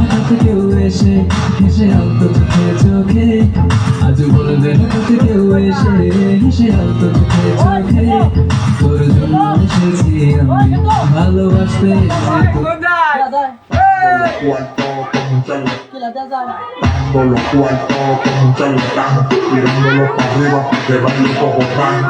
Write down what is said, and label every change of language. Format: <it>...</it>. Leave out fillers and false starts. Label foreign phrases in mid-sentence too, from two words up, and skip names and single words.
<bn>হঠাৎ কেউ এসে হেসে আলতো চোখে চোখে, আজ বলবে হঠাৎ কেউ এসে হেসে আলতো চোখে চোখে, তোর জন্য এসেছি আমি ভালোবাসতে।</bn> <es>Dando los cuartos con un charlatán, tirándolo para arriba, que baile como grande.</es>